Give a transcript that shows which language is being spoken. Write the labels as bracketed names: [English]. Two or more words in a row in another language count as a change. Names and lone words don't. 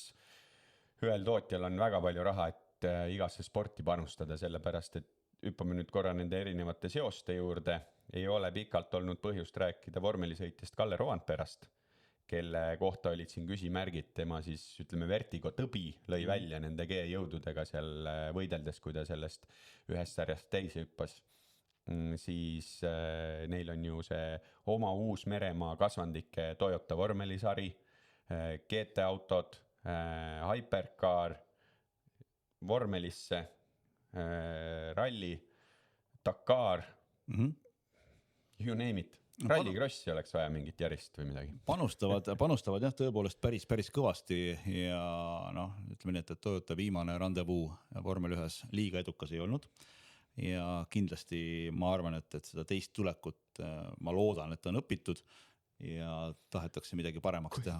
[Estonian] ühel tootjal on väga palju raha, et igasse sporti panustada, sellepärast, et hüppame nüüd korra nende erinevate seoste juurde, ei ole pikalt olnud põhjust rääkida vormelisõitjast Kalle Rovanperast, kelle kohta olid siin küsimärgid, tema siis ütleme Vertigo tõbi lõi välja nende G-jõududega seal võideldes, kui ta sellest ühest sarjast teise hüppas. Siis neil on ju see oma uus Meremaa kasvandike Toyota vormelisari, GT autod, Hypercar, vormelisse, ralli, [English] Dakar, you name it. [Estonian] Rallikrossi oleks vaja mingit järjest või midagi. Panustavad jah, tõepoolest päris kõvasti ja ütleme nii, et Toyota viimane randevuu vormel 1 liiga edukas ei olnud. Ja kindlasti ma arvan, et seda teist tulekut ma loodan, et on õpitud ja tahetakse midagi paremaks teha.